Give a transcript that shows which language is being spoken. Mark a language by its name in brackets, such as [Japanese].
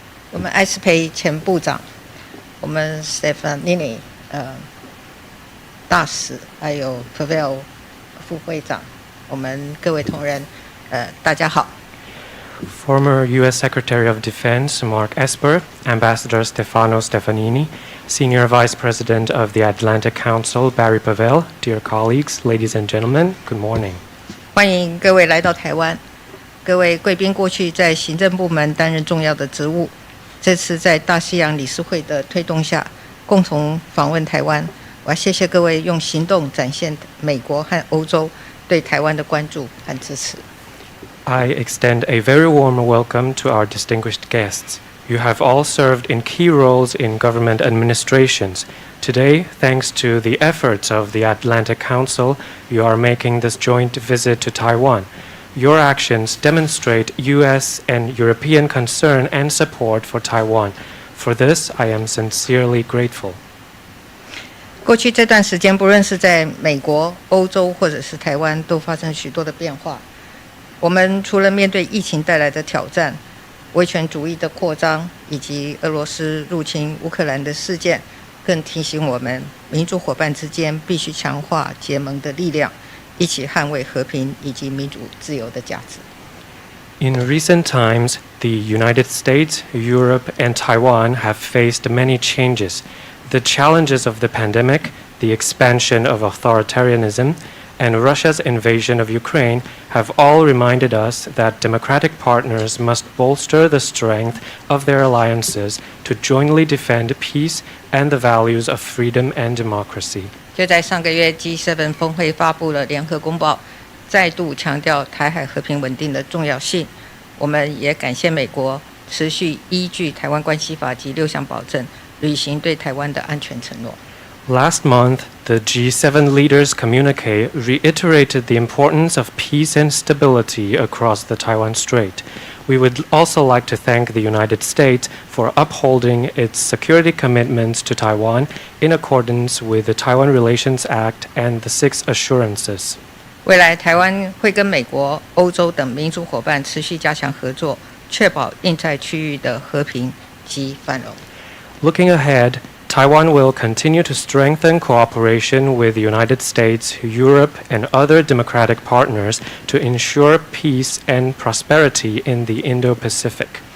[Chinese] 我们艾斯培前部长，我们 Stefanini 大使，还有 Pavel 副会长，我们各位同仁，大家好。 [English] Former U.S. Secretary of Defense Mark Esper, Ambassador Stefano Stefanini, Senior Vice President of the Atlantic Council Barry Pavel, dear colleagues, ladies and gentlemen, good morning. [Chinese] 欢迎各位来到台湾。各位贵宾过去在行政部门担任重要的职务，这次在大西洋理事会的推动下，共同访问台湾。我要谢谢各位用行动展现美国和欧洲对台湾的关注和支持。 [English] I extend a very warm welcome to our distinguished guests. You have all served in key roles in government administrations. Today, thanks to the efforts of the Atlantic Council, you are making this joint visit to Taiwan. Your actions demonstrate U.S. and European concern and support for Taiwan. For this, I am sincerely grateful. [Chinese] 过去这段时间，不论是在美国、欧洲或者是台湾，都发生许多的变化。我们除了面对疫情带来的挑战、威权主义的扩张以及俄罗斯入侵乌克兰的事件，更提醒我们，民主伙伴之间必须强化结盟的力量，一起捍卫和平以及民主自由的价值。 [English] In recent times, the United States, Europe, and Taiwan have faced many changes. The challenges of the pandemic, the expansion of authoritarianism, and Russia's invasion of Ukraine have all reminded us that democratic partners must bolster the strength of their alliances to jointly defend peace and the values of freedom and democracy. [Chinese] 就在上个月 G7 峰会发布了联合公报，再度强调台海和平稳定的重要性。我们也感谢美国持续依据台湾关系法及6项保证，履行对台湾的安全承诺。 [English] Last month, the G7 leaders' communique reiterated the importance of peace and stability across the Taiwan Strait. We would also like to thank the United States for upholding its security commitments to Taiwan in accordance with the Taiwan Relations Act and the 6 assurances. [Chinese] 未来台湾会跟美国、欧洲等民主伙伴持续加强合作，确保印太区域的和平及繁荣。 [English] Looking ahead, Taiwan will continue to strengthen cooperation with the United States, Europe, and other democratic partners to ensure peace and prosperity in the Indo-Pacific.